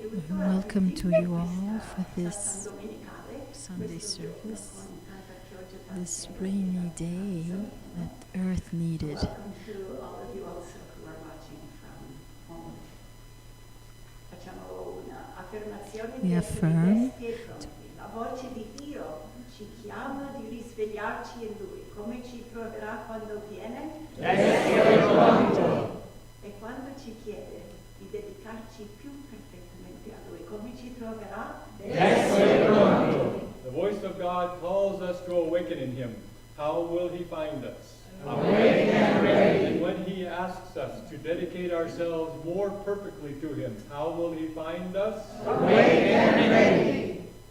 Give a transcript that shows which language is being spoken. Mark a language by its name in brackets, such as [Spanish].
[English] Welcome to you all for this Sunday service, this rainy day that Earth needed. Welcome to all of you also who are watching from home. [Italian] Facciamo un'affermazione [English] We affirm [Italian] la voce di Dio ci chiama di risvegliarci in Lui. Come ci troverà quando viene? Essere pronto. E quando ci chiede di dedicarci più perfettamente a Lui, come ci troverà? Essere pronto. [English] The voice of God calls us to awaken in Him. How will He find us? Awake and ready. And when He asks us to dedicate ourselves more perfectly to Him, how will He find us? Awake and ready.